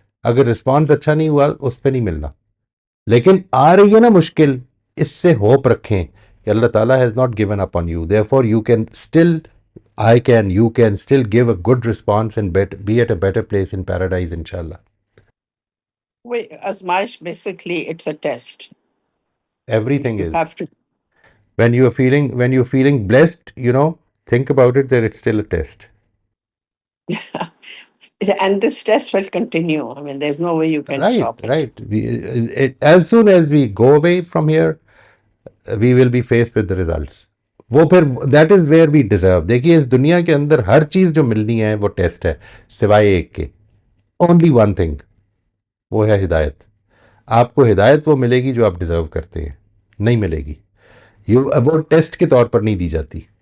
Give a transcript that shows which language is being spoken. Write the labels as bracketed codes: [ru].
[ur] اگر رسپانس اچھا نہیں ہوا اس پہ نہیں ملنا. لیکن آ رہی ہے نا مشکل, اس سے ہوپ رکھیں کہ [en] اللہ تعالیٰ has not given up on you, there for you can still, you can still give a good response and be at a better place in paradise, inshallah. Wait, Azmaish, basically it's a test. Everything You is. have to. When you're feeling blessed, think about it that it's still a test. And this test will continue. I mean, there's no way you can stop it. Right. As soon as we go away from here, we will be faced with the results. [ur] وہ پھر [en] That is where we deserve. [ur] دیکھیے اس دنیا کے اندر ہر چیز جو ملنی ہے وہ ٹیسٹ ہے, سوائے ایک کے. [en] only one thing, [ur] وہ ہے ہدایت. آپ کو ہدایت وہ ملے گی جو آپ ڈیزرو کرتے ہیں, نہیں ملے گی. وہ ٹیسٹ کے طور پر نہیں دی جاتی.